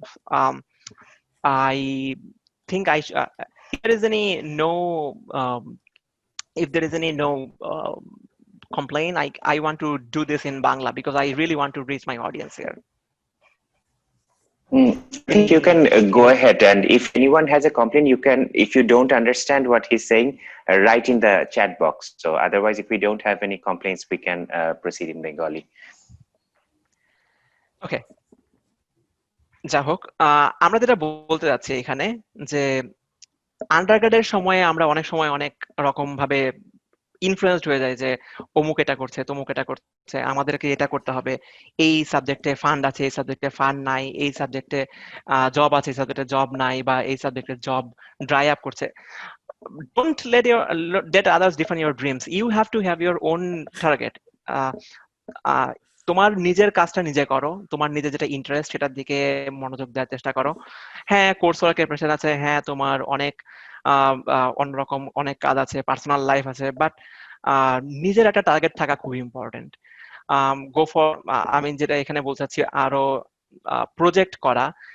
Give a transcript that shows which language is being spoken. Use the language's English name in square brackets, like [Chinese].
[English] Um, I think if there is any no if there is any no complaint, I want to do this in Bangla because I really want to reach my audience here. I think you can go ahead, and if anyone has a complaint, you can, if you don't understand what he's saying, write in the chat box. So otherwise, if we don't have any complaints, we can proceed in Bengali. Okay. [Bangla] যাই হোক, আমরা যেটা বলতে যাচ্ছি এখানে যে আন্ডারগ্রেডের সময়ে আমরা অনেক সময় অনেক রকম ভাবে ইনফ্লুয়েন্সড হয়ে যায় যে অমুক এটা করছে, তমুক এটা করছে, আমাদেরকে এটা করতে হবে, এই সাবজেক্টে ফান্ড আছে, এই সাবজেক্টে ফান্ড নাই, এই সাবজেক্টে জব আছে, এই সাবজেক্টে জব নাই, বা এই সাবজেক্টে জব ড্রাই আপ করছে। [English] Don't let others define your dreams. You have to have your own target. Uh, [Bangla] তোমার নিজের কাজটা নিজে করো, তোমার নিজের যেটা ইন্টারেস্ট সেটার দিকে মনোযোগ দেওয়ার চেষ্টা করো। হ্যাঁ, কোর্স ওয়ার্কের প্রেশার আছে, হ্যাঁ তোমার অনেক অন্যরকম অনেক কাজ আছে, পার্সোনাল লাইফ আছে, বাট নিজের একটা টার্গেট থাকা খুবই ইম্পর্টেন্ট। [English] go for, [Bangla] আমি যেটা এখানে বলতে চাচ্ছি আরো প্রজেক্ট করা।